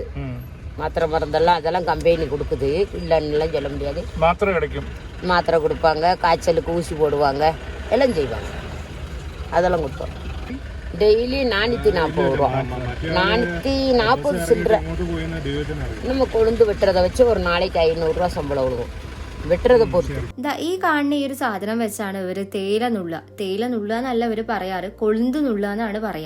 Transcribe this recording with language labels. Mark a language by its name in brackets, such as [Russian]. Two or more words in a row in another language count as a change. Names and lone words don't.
[Tamil] மாத்திரை மருந்தெல்லாம் அதெல்லாம் கம்பெனி கொடுக்குது, இல்லைன்னுலாம் சொல்ல முடியாது. மாத்திரை கிடைக்கும், மாத்திரை கொடுப்பாங்க, காய்ச்சலுக்கு ஊசி போடுவாங்க, எல்லாம் செய்வாங்க, அதெல்லாம் கொடுப்போம். டெய்லி 440 ரூபா, 440 சில்லற. நம்ம கொழுந்து வெட்டுறதை வச்சு ஒரு நாளைக்கு 500 ரூபா சம்பளம் விடுவோம். [Malayalam] ഈ കാണുന്ന ഈ ഒരു സാധനം വെച്ചാണ് ഇവര് തേയില നുള്ള എന്നല്ല ഇവര് പറയാറ്, കൊളുന്ത് നുള്ള എന്നാണ് പറയാ.